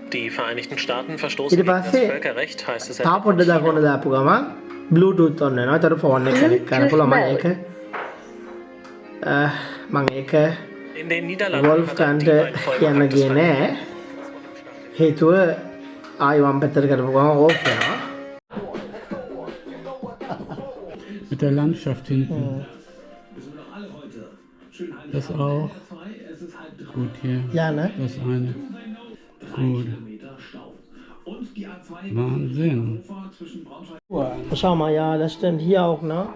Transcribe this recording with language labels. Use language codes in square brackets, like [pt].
[de] Die Vereinigten Staaten verstoßen gegen das Völkerrecht, heißt es. [si] තාපොඩ්ඩ දාපොන දාපු ගමන් Bluetooth on වෙනවා. ඒතර ෆෝන් එක කනෙක්ට් කරන්න පුළුවන්. මම ඒක [de] In den Niederlanden [si] වොල්ෆ්ගන්ට කියන්න ගියේ නෑ. හේතුව ආයි වම් පැත්තට කරපු ගමන් ඕෆ් වෙනවා. [de] Mit der Landschaft hinten. Das auch. Gut hier. Ja, ne? Das eine. Gut. Wahnsinn. Schau mal, ja, das stimmt hier auch, ne?